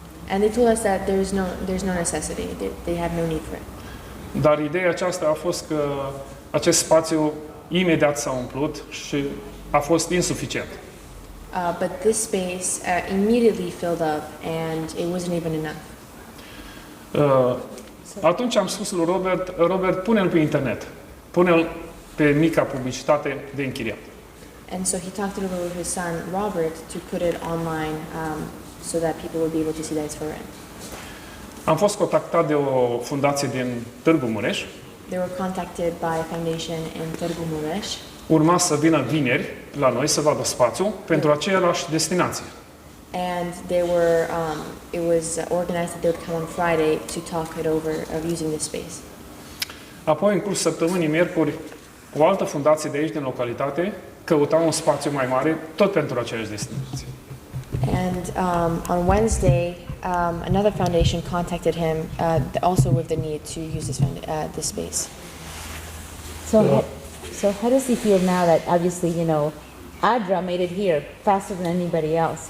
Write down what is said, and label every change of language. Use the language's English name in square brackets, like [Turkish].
[English] And they told us that there's no necessity. They have no need for it. [Romanian] Dar ideea aceasta a fost că acest spațiu imediat s-a umplut și a fost insuficient. [English] But this space immediately filled up, and it wasn't even enough. [Romanian] Atunci am spus lui Robert, pune-l pe internet. Pune-l pe mica publicitate de închiriat. [English] And so he talked it over with his son Robert to put it online so that people would be able to see that it's for rent. [Romanian] Am fost contactat de o fundație din Târgu Mureș. [English] They were contacted by a foundation in Târgu Mureș. [Romanian] Urma să vină vineri la noi să vadă spațiu pentru aceeași destinație. [English] And it was organized that they would come on Friday to talk it over of using this space. [Romanian] Apoi, în cursul săptămânii miercuri, o altă fundație de aici, din localitate, căuta un spațiu mai mare, tot pentru aceeași destinație. [English] And on Wednesday, another foundation contacted him also with the need to use this space. So how does he feel now that obviously, Adra made it here faster than anybody else?